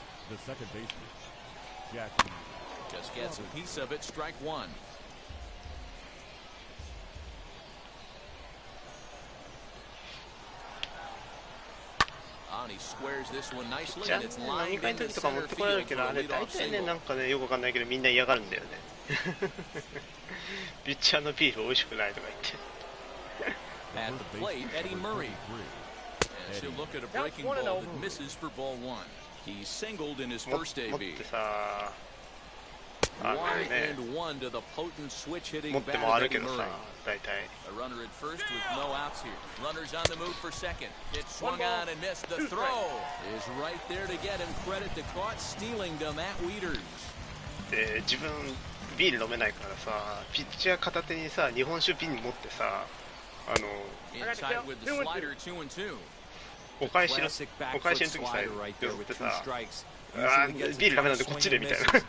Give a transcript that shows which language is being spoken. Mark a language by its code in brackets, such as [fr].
[en] The second baseman, Jackie. Just gets a piece of it, strike one. He squares this one nicely, and it's lined into center field for a leadoff single. [ja] なんかね、よくわかんないけどみんな嫌がるんだよね。ピッチャーのビール美味しくないとか言って。 [en] At the plate, Eddie Murray. And she'll look at a breaking ball that misses for ball one. He singled in his first AB. 1-1 to the potent switch hitting bat of Eddie Murray. A runner at first with no outs here. Runners on the move for second. It swung on and missed. The throw is right there to get him credit. The caught stealing to Matt Wieters. [ja] 自分ビール飲めないからさ、ピッチャー片手にさ、日本酒瓶持ってさ、 [en] Inside with the slider 2-2. [ja] お返しの時さ、寄ってさ、あービールダメなんでこっちでみたいな。